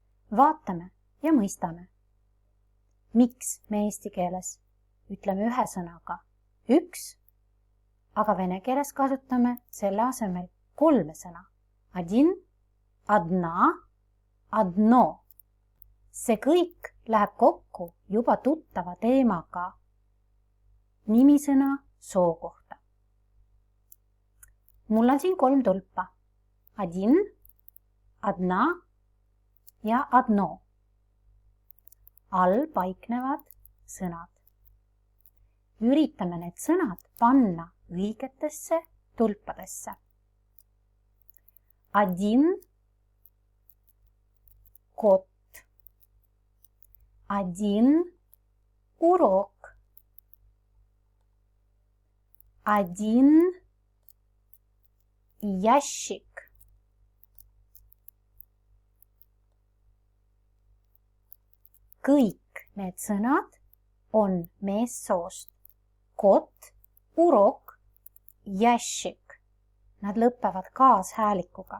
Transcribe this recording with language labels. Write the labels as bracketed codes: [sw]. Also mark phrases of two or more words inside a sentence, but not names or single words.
[et] Vaatame ja mõistame. Miks me eesti keeles ütleme ühe sõnaga üks, aga vene keeles kasutame selle asemel 3 sõna. [ru] Один, одна, одно. [et] See kõik läheb kokku juba tuttava teemaga nimisõna soo kohta. Mul on siin 3 tulpa. [ru] Один, одна ja одно. [et] All paiknevad sõnad. Üritame need sõnad panna õigetesse tulpadesse. [ru] Один кот. Один урок. Один ящик. [et] Kõik need sõnad on meessoost. [ru] Кот, урок, ящик. [et] Nad lõpevad kaashäälikuga.